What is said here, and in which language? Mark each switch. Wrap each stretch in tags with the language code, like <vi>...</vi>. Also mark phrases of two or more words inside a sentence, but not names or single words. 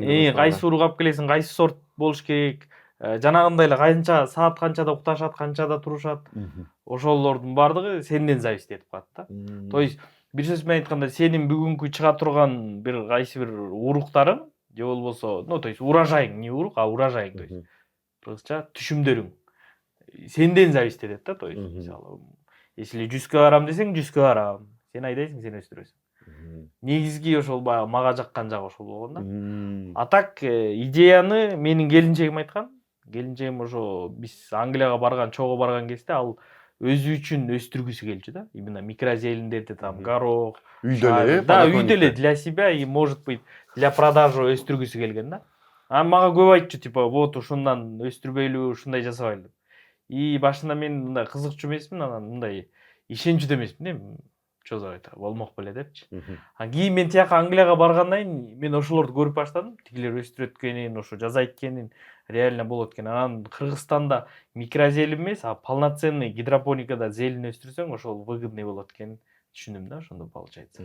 <ky>кайсы ургап келесиң, кайсы сорт болуш керек, жанагындай эле канча саат канчада укташат, канчада турушат. Ошолордун баардыгы сенден зависит этип калат да.</ky> <ru>То есть</ru> <ky>бир сөз менен айтканда сенин бүгүнкү чыга турган бир кайсы бир уруктарың же болбосо,</ky> <ru>то есть</ru> <ky>урожайың, не урук, урожайың,</ky> <ru>то есть</ru> <ky>кыргызча түшүмдөрүң сенден зависит этет да.</ky> <ru>То есть</ru> <ky>мисалы если 100 килограмм десең 100 килограмм, сен айдайсың, сен өстүрөсүң. Негизги ошол мага жаккан жагы ошол болгон да.</ky> <ru>А так</ru> <ky>идеяны менин келинчегим айткан. Келинчегим ошо биз Англияга барган, чогуу барган кезде ал өзү үчүн өстүргүсү келчү да.</ky> <ru>Именно микрозелендерди, там горох,</ru> <ky>үйдө эле, да, үйдө эле</ky> <ru>для себя и может быть для продажи</ru> <ky>өстүргүсү келген да. Мага көп айтчу,</ky> <ru>типа, вот</ru> <ky>ушундан өстүрбөйлүбү, ушундай жасабайлы деп. И башында мен мындай кызыкчу эмесмин, анан мындай ишенчү эмесмин,</ky> <ru>что за это,</ru> <ky>болмок беле депчи. Кийин мен тияка Англияга баргандан кийин мен ошолорду көрүп баштадым. Тигилер өстүрөт экенин, ошо жазайт экенин, реально болот экен. Анан Кыргызстанда микрозелень эмес, полноценный гидропоникада зелень өстүрсөң, ошол выгодный болот экенин түшүндүм да, ошондо получается.</ky>